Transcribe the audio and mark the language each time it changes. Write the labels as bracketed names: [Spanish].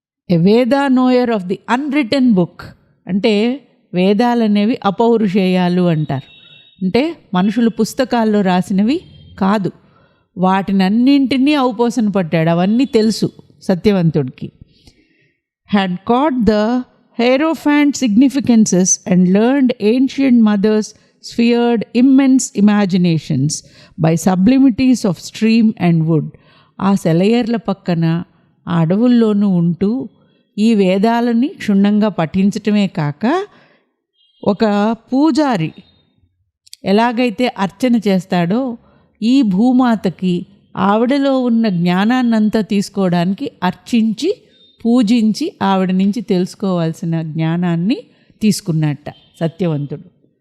[English] A Veda knower of the unwritten book. [Telugu] అంటే వేదాలనేవి అపౌరుషేయాలు అంటారు. అంటే మనుషులు పుస్తకాల్లో రాసినవి కాదు, వాటినన్నింటినీ ఔపోసన పట్టాడు. అవన్నీ తెలుసు సత్యవంతుడికి. [English] had caught the hierophant significances and learned ancient mothers' sphered immense imaginations by sublimities of stream and wood. [Telugu] ఆ సెలయేర్ల పక్కన ఆ అడవుల్లోనూ ఉంటూ ఈ వేదాలని క్షుణ్ణంగా పఠించటమే కాక, ఒక పూజారి ఎలాగైతే అర్చన చేస్తాడో ఈ భూమాతకి ఆవిడలో ఉన్న జ్ఞానాన్నంతా తీసుకోవడానికి అర్చించి, పూజించి ఆవిడ నుంచి తెలుసుకోవాల్సిన జ్ఞానాన్ని తీసుకున్నట్ట సత్యవంతుడు.